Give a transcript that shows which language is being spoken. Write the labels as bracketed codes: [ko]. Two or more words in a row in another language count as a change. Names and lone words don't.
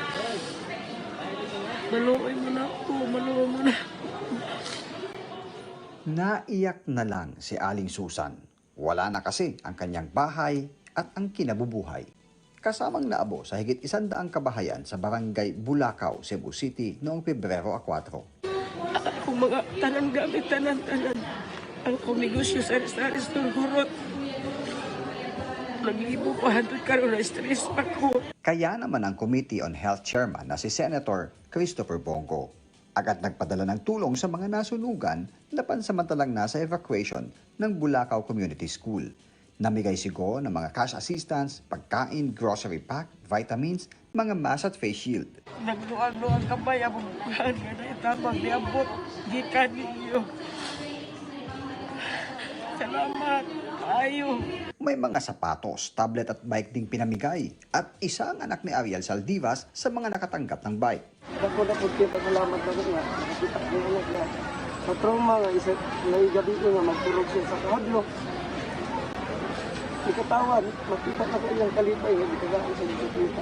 [ceb] Maluoy mo na ako, maluoy mo na. [tl] Naiyak na lang si Aling Susan. Wala na kasi ang kanyang bahay at ang kinabubuhay. Kasamang naabo sa higit 100 kabahayan sa barangay Bulacau, Cebu City noong Pebrero 4. [ceb] Kung mga tanan gamit, tanan. Ang kumigosyo sa restaurant, hurot. Lagi mo pa, hantod karon na stress pa ko. [tl] Kaya naman ang [en] Committee on Health Chairman [tl] na si Senator Christopher Bongo agad nagpadala ng tulong sa mga nasunugan na pansamantalang nasa evacuation ng Bulacau Community School. Namigay sigo ng mga [en] cash assistance, [tl] pagkain, [en] grocery pack, [tl] vitamins, mga mask at face shield. [ceb] Nagluang-luang kamay ang bubuhan nga na itabang niabot. Gikan ninyo. Salamat. Ayo. [tl] May mga sapatos, tablet at bike ding pinamigay at isang anak ni Ariel Saldivas sa mga nakatanggap ng bike. [ceb] Dako na po kayo pagkalamat na rin nga. Nakakita ko yung anak na sa trauma nga isa na gabi ko nga magtulog siya sa kahadlo. Ikatawan, makita na ko yung kalipay nga itagaan sa dikita.